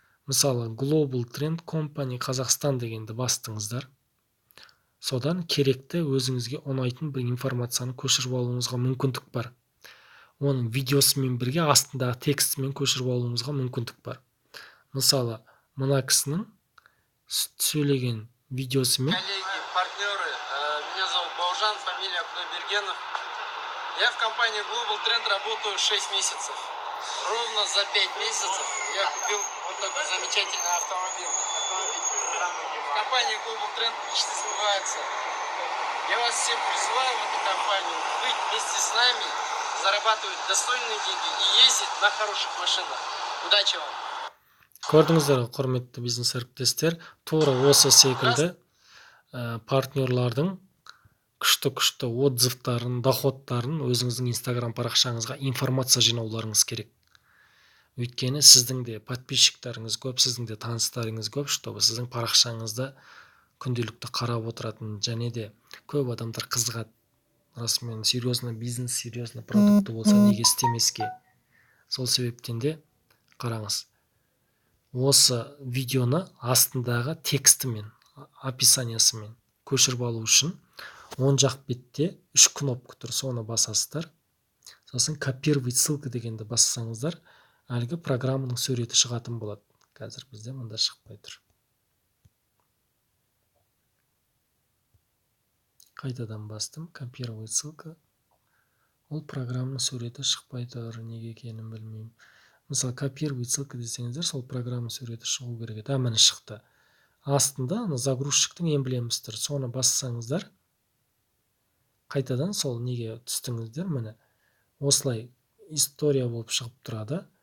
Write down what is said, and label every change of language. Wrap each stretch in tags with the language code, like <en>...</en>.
<kk>Мысалы, Global Trend Company Қазақстан дегенді бастыңыздар. Содан керекті өзіңізге ұнайтын бір информацияны көшіріп алуыңызға мүмкіндік бар. Оның видеосымен бірге астындағы текстімен көшіріп алуыңызға мүмкіндік бар. Мысалы, мына кісінің сөйлеген видеосы мен</kk> <ru>Коллеги, партнеры, меня зовут Баужан, фамилия Кудайбергенов. Я в компании Global Trend работаю 6 месяцев. Ровно за 5 месяцев я купил вот такой замечательный автомобиль. В компании Global Trend мечты сбываются. Я вас всех призываю в эту компанию быть вместе с нами, зарабатывать достойные деньги и ездить на хороших машинах. Удачи вам!</ru> <kk>көрдіңіздер ғой, құрметті бизнес әріптестер, тура осы секілді партнерлардың күшті отзывтарын, доходтарын өзіңіздің инстаграм парақшаңызға информация жинауларыңыз керек. Өйткені сіздің де подписчиктеріңіз көп, сіздің де таныстарыңыз көп, чтобы сіздің парақшаңызды күнделікті қарап отыратын, және де көп адамдар қызығады. Расымен</kk> <ru>серьезно бизнес, серьезно продукты</ru> <kk>болса неге істемеске. Сол себептен де қараңыз. Осы видеоны астындағы текстімен, описаниясымен көшіріп алу үшін оң жақ бетте 3 кнопка тұр, соны басасыздар. Сосын копировать ссылка дегенді бассаңыздар, әлгі программаның суреті шығатын болады. Қазір бізде мында шықпай тұр. Қайтадан бастым, копировать ссылка. Ол программаның суреті шықпай тұр, неге екенін білмеймін. Мысалы, копировать ссылка десеңіздер, сол программаның суреті шығу керек еді. Міне шықты. Астында загрузчиктің эмблемасы тұр, соны бассаңыздар, қайтадан сол неге түстіңіздер, міне осылай история болып шығып тұрады.</kk>